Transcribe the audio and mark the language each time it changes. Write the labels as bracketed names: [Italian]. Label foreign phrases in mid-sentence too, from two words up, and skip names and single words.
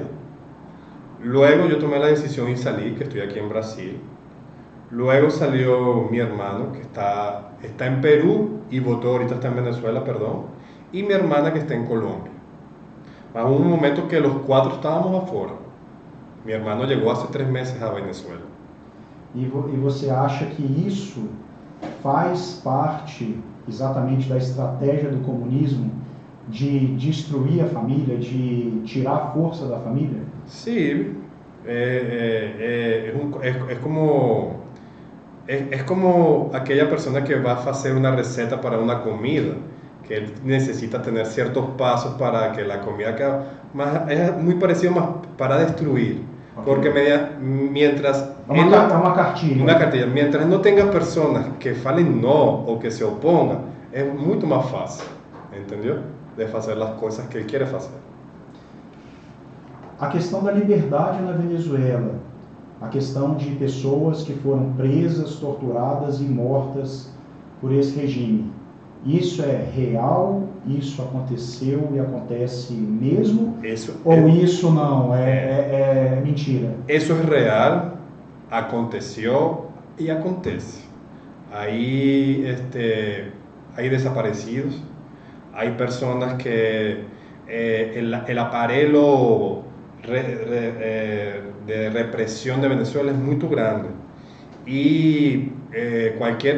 [Spanish] Luego yo tomé la decisión y salí, que estoy aquí en Brasil. Luego salió mi hermano, que está en Perú y votó, ahorita está en Venezuela, perdón. Y mi hermana, que está en Colombia. Hubo un momento que los 4 estábamos afuera. Mi hermano llegó hace 3 meses a Venezuela. [Portuguese] E você acha que isso faz parte exatamente da estratégia do comunismo de destruir a família, de tirar a força da família? [Spanish] Sí, es como aquella persona que va a hacer una receta para una comida, que él necesita tener ciertos pasos para que la comida quede más, es muy parecido más para destruir, Okay. porque mientras [Portuguese] Uma cartilha. [Spanish] una cartilla, mientras no tenga personas que falen no o que se opongan, es mucho más fácil, ¿entendió? De hacer las cosas que él quiere hacer. [Portuguese] A questão da liberdade na Venezuela, a questão de pessoas que foram presas, torturadas e mortas por esse regime. Isso é real? Isso aconteceu e acontece mesmo? Isso não? É mentira? [Spanish] Eso es real, aconteció y acontece. Hay desaparecidos, hay personas que el aparelho de represión de Venezuela es muy grande y cualquier